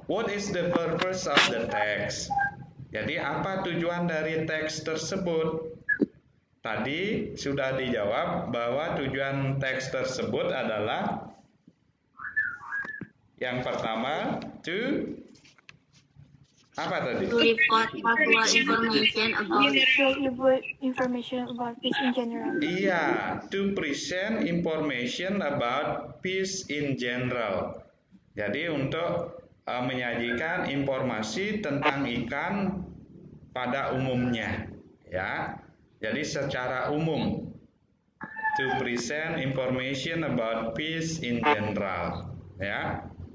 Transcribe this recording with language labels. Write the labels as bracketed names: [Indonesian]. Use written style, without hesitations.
[English] What is the purpose of the text? [Indonesian] Jadi apa tujuan dari teks tersebut? Tadi sudah dijawab bahwa tujuan teks tersebut adalah yang pertama, apa tadi? [English] To report factual information about fish in general. Iya, to present information about fish in general. [Indonesian] Jadi untuk menyajikan informasi tentang ikan pada umumnya, ya. Jadi secara umum, [English] to present information about fish in general. ya.